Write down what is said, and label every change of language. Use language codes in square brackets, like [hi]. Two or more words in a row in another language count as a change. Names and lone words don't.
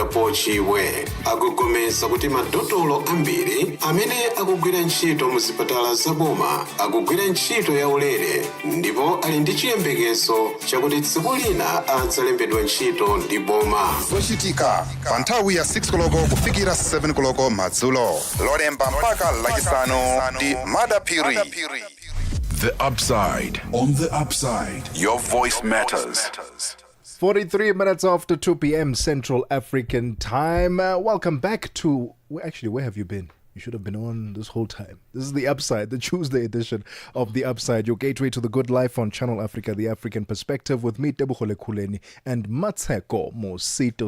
[ny] Paul Chiwe, akugomeza kuti madotolo ambiri amene akugwira ntchito mu zipatala zaboma akugwira ntchito yaulere, ndipo ali ndi chiyembekezo chakuti tsiku lina adzalembedwa ntchito ndi boma. Zochitika pa nthawi ya 6 koloko kufikira 7 koloko madzulo. Lolemba mpaka lachisanu ndi Madapiri. [en] The Upside. On the Upside, your voice matters. 43 minutes after 2 p.m. Central African Time. Welcome back to... Actually, where have you been? You should have been on this whole time. This is The Upside, the Tuesday edition of The Upside, your gateway to the good life on Channel Africa, the African perspective, with me, Tebogo Lekhuleni Mmatsheko Mosito.